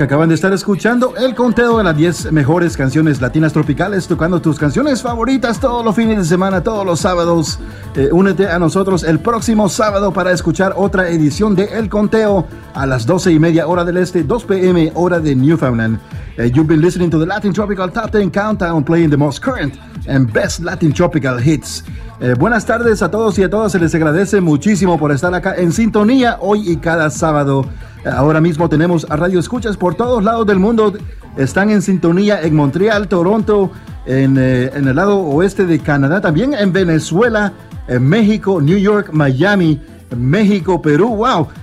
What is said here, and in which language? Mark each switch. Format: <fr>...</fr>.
<es>Acaban de estar escuchando el conteo de las 10 mejores canciones latinas tropicales, tocando tus canciones favoritas todos los fines de semana, todos los sábados. Únete a nosotros el próximo sábado para escuchar otra edición de El Conteo a las 12:30 hora del este, 2 p.m. hora de Newfoundland.</es> <en>You've been listening to the Latin Tropical Top 10 Countdown, playing the most current and best Latin Tropical hits.</en> <es>Buenas tardes a todos y a todas. Se les agradece muchísimo por estar acá en sintonía hoy y cada sábado. Ahora mismo tenemos a Radio Escuchas por todos lados del mundo. Están en sintonía en Montreal, Toronto, en el lado oeste de Canadá, también en Venezuela, en México, New York, Miami, México, Perú. ¡Wow!</es>